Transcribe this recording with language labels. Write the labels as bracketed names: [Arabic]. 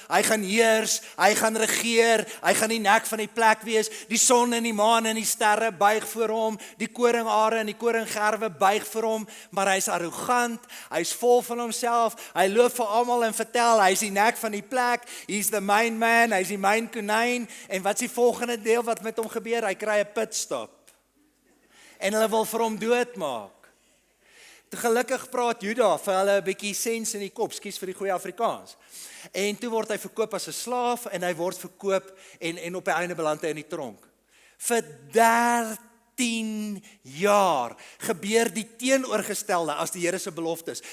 [Afrikaans] Hy gaan heers, hy gaan regeer, hy gaan die nek van die plek wees. Die son en die maan en die sterre buig voor hom. Die koringare en die koringgerwe buig vir hom, maar hy's arrogant, hy's vol van homself. Hy loop vir almal en vertel hy's die nek van die plek. [English] He's the main man, [Afrikaans] hy's die main konyn. En wat's die volgende deel wat met hom gebeur? Hy kry 'n pitstop. En hulle wil vir hom doodmaak. Gelukkig praat Juda vir hulle 'n bietjie sens in die kop, skus vir die goeie Afrikaans. En toe word hy verkoop as 'n slaaf en hy word verkoop en op die einde beland hy in die tronk. Vir 13 jaar gebeur die teenoorgestelde as die Here se beloftes.